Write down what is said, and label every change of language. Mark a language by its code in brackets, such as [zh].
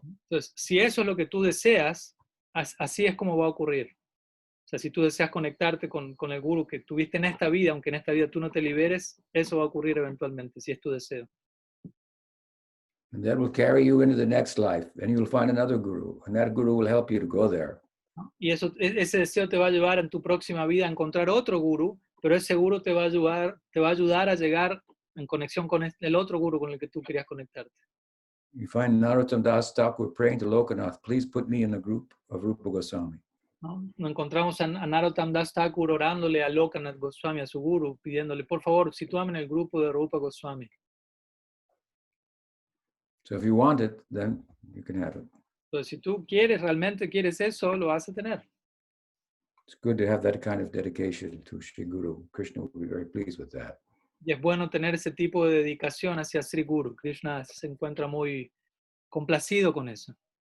[es] Entonces, si eso es lo que tú deseas, así es como va a ocurrir. O sea, si tú deseas conectarte con el guru que tuviste en esta vida, aunque en esta vida tú no te liberes, eso va a ocurrir eventualmente, si es tu deseo. [en] And that will carry you into the next life, and you will find another guru, and that guru will help you to go there. [es] Y ese deseo te va a llevar en tu próxima vida a encontrar otro guru, pero ese guru te va a ayudar a llegar en conexión con el otro guru con el que tú querías conectarte. [en] You find Narottam Das Thakur praying to Lokanath, please put me in the group of Rupa Goswami. [es] ¿No? Nos encontramos a Narottam Das Thakur orándole a Lokanath Goswami, a su guru, pidiéndole, por favor, sitúame en el grupo de Rupa Goswami. [en] So if you want it, then you can have it. [es] Entonces, si tú realmente quieres eso, lo vas a tener. [en] It's good to have that kind of dedication to Sri Guru. Krishna will be very pleased with that. [es] Y es bueno tener ese tipo de dedicación hacia Sri Guru. Krishna se encuentra muy complacido con eso.